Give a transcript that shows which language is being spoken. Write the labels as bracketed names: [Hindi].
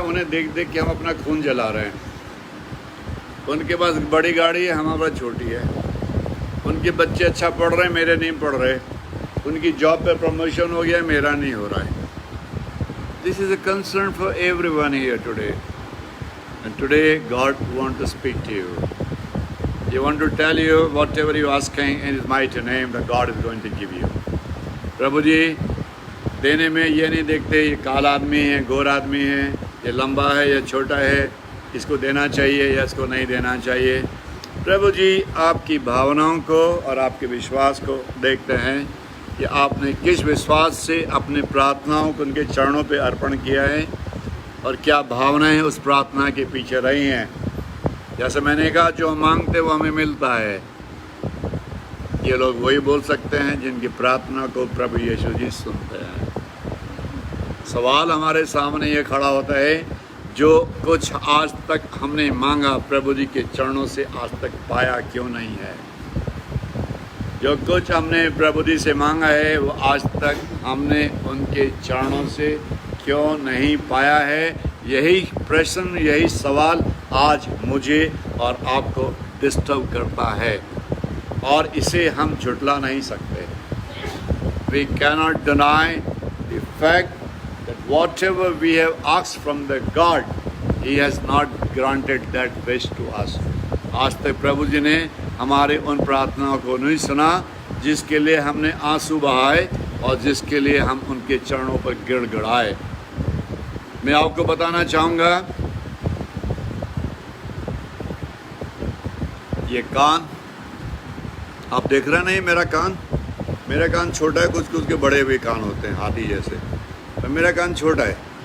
[Hindi] उन्हें देख देख के हम अपना खून जला रहे हैं। उनके पास बड़ी गाड़ी है, हमारे पास छोटी है। उनके बच्चे अच्छा पढ़ रहे हैं, मेरे नहीं पढ़ रहे। उनकी जॉब पे प्रमोशन हो गया, मेरा नहीं हो रहा है। [English] This is a concern for everyone here today, and today God want to speak to you. He want to tell you whatever you asking in His mighty name, that God is going to give you. [Hindi] प्रभु जी देने में ये नहीं देखते ये काला आदमी है, गोरा आदमी है, ये लंबा है या छोटा है, इसको देना चाहिए या इसको नहीं देना चाहिए। प्रभु जी आपकी भावनाओं को और आपके विश्वास को देखते हैं कि आपने किस विश्वास से अपने प्रार्थनाओं को उनके चरणों पे अर्पण किया है और क्या भावनाएं उस प्रार्थना के पीछे रही हैं। जैसे मैंने कहा, जो हम मांगते वो हमें मिलता है। ये लोग वही बोल सकते हैं जिनकी प्रार्थना को प्रभु यीशु जी सुनते हैं। सवाल हमारे सामने ये खड़ा होता है, जो कुछ आज तक हमने मांगा प्रभु जी के चरणों से आज तक पाया क्यों नहीं है? जो कुछ हमने प्रभु जी से मांगा है वो आज तक हमने उनके चरणों से क्यों नहीं पाया है? यही प्रश्न, यही सवाल आज मुझे और आपको डिस्टर्ब करता है और इसे हम झुटला नहीं सकते। [English] We cannot deny the fact that whatever we have asked from the God, He has not granted that wish to us. [Hindi] आज तक प्रभु जी ने हमारे उन प्रार्थनाओं को नहीं सुना जिसके लिए हमने आंसू बहाए और जिसके लिए हम उनके चरणों पर गिड़गिड़ाए। मैं आपको बताना चाहूँगा, ये कान आप देख रहे नहीं, मेरा कान छोटा है, कुछ के बड़े हुए कान होते हैं हाथी जैसे, तो मेरा कान छोटा है।